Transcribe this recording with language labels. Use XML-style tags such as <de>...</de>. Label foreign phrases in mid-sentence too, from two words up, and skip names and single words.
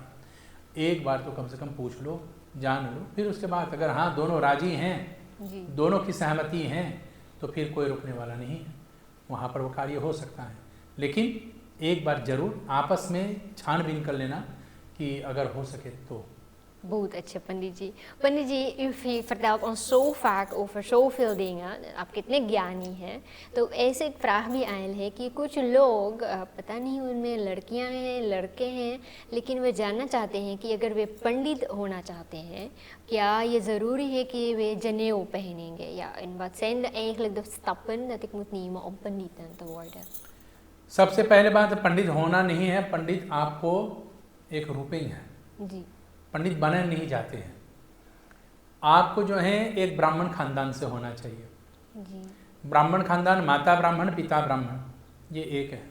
<hi>एक बार तो कम से कम पूछ लो, जान लो, फिर उसके बाद अगर हाँ दोनों राजी हैं, जी दोनों की सहमति है, तो फिर कोई रुकने वाला नहीं है। वहाँ पर वो कार्य हो सकता है। लेकिन एक बार ज़रूर आपस में छानबीन कर लेना कि अगर हो सके तो। बहुत अच्छे पंडित जी। पंडित जी,</hi> <nl>u vertelt ons zo vaak over zoveel dingen.</nl> <hi>आप कितने ज्ञानी हैं। तो ऐसे एक vraag भी आयल है कि कुछ लोग पता नहीं उनमें लड़कियां हैं लड़के हैं, लेकिन वे जानना चाहते हैं कि अगर वे पंडित होना चाहते हैं, क्या ये ज़रूरी है कि वे जनेऊ पहनेंगे?</hi> <nl>Ja, en wat zijn eigenlijk de stappen dat ik moet nemen om पंडित te worden?</nl> <hi>सबसे पहले बात, पंडित होना नहीं है, पंडित आपको एक रूपिंग है। जी पंडित बने नहीं जाते हैं। आपको जो है एक ब्राह्मण खानदान से होना चाहिए। जी ब्राह्मण खानदान, माता ब्राह्मण पिता ब्राह्मण, ये एक है।</hi>